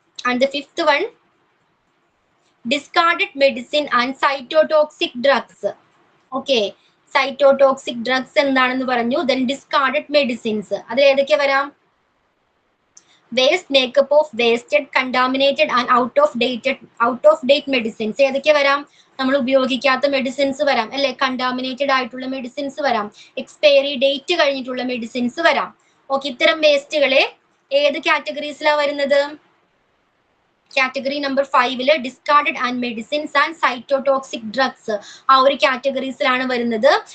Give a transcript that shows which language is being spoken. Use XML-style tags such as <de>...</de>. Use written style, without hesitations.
<en>And the fifth one, discarded medicine and cytotoxic drugs. Okay, cytotoxic drugs</en> <ml>എന്താണെന്ന് പറഞ്ഞു.</ml> <en>Then discarded medicines,</en> <ml>അത് ഏതൊക്കെ വരാം?</ml> <en>Waste, makeup of wasted, contaminated and out of date medicines.</en> <ml>ഏതൊക്കെ വരാം? നമ്മൾ ഉപയോഗിക്കാത്ത മെഡിസിൻസ് വരാം അല്ലെ, കണ്ടാമിനേറ്റഡ് ആയിട്ടുള്ള മെഡിസിൻസ് വരാം, എക്സ്പയറി ഡേറ്റ് കഴിഞ്ഞിട്ടുള്ള മെഡിസിൻസ് വരാം. ഓക്കെ, ഇത്തരം വേസ്റ്റുകളെ ഏത് കാറ്റഗറീസിലാണ് വരുന്നത്? Category number 5 discarded and medicines and cytotoxic drugs, ആ ഒരു കാറ്റഗറീസിലാണ് വരുന്നത്.</ml>